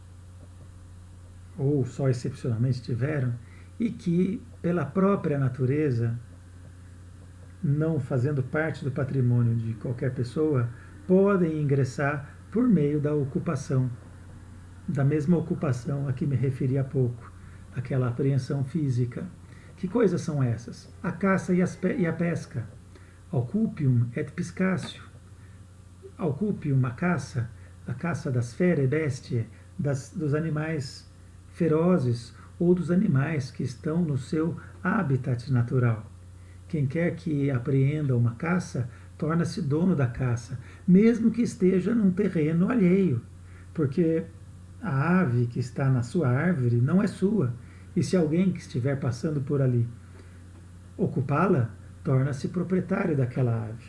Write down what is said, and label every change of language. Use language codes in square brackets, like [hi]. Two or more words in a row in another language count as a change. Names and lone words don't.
[pt] ou só excepcionalmente estiveram, e que, pela própria natureza, não fazendo parte do patrimônio de qualquer pessoa, podem ingressar por meio da ocupação, da mesma ocupação a que me referi há pouco, aquela apreensão física. Que coisas são essas? A caça e a pesca. [la] Occupium et piscatio. [pt] Occupium, a caça das [la] ferae bestiae, [pt] dos animais ferozes ou dos animais que estão no seu habitat natural. Quem quer que apreenda uma caça, torna-se dono da caça, mesmo que esteja num terreno alheio, porque a ave que está na sua árvore não é sua, e se alguém que estiver passando por ali ocupá-la, torna-se proprietário daquela ave.